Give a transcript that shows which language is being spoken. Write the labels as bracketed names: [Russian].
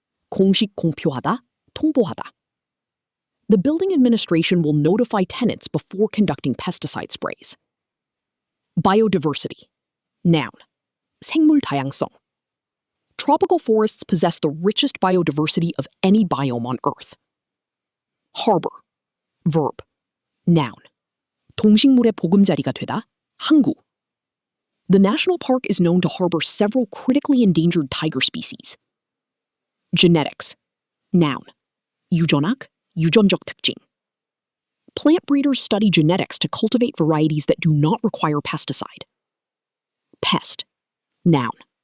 [Korean] 공식 공표하다, 통보하다. [English] The building administration will notify tenants before conducting pesticide sprays. Biodiversity. Noun. [Korean] 생물 다양성. [English] Tropical forests possess the richest biodiversity of any biome on Earth. Harbor. Verb. Noun. [Korean] 동식물의 보금자리가 되다, 항구. [English] The national park is known to harbor several critically endangered tiger species. Genetics. Noun. [Korean] 유전학, 유전적 특징. [English] Plant breeders study genetics to cultivate varieties that do not require pesticide. Pest. Noun.